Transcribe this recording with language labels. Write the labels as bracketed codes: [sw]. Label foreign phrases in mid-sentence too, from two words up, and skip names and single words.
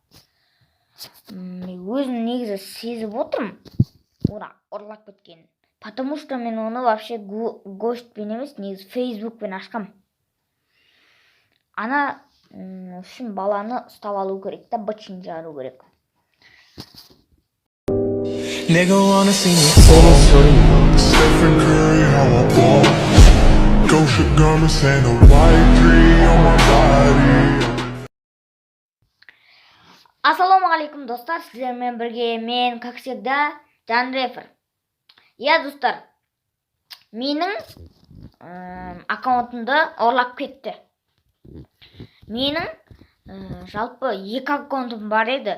[kk] Өзім негізі сезіп отырмын ұрлап кеткенін. [ru] Потому что [kk] мен оны вообще гостпен емес, негізі фейсбукпен ашқам. Ана үшін баланы ұстап алу керек та, бытшын жару керек. [en] Nigga wanna see me fall. Stephen Curry, how I ball. Gosha garments and a white tree on my body. [kk] Ассалаумағалейкум, достар, сіздермен бірге мен, [ru] как всегда, [kk] Жанрефер. Иә, достар, менің аккаунтымды ұрлап кетті. Менің жалпы 2 аккаунтым бар еді.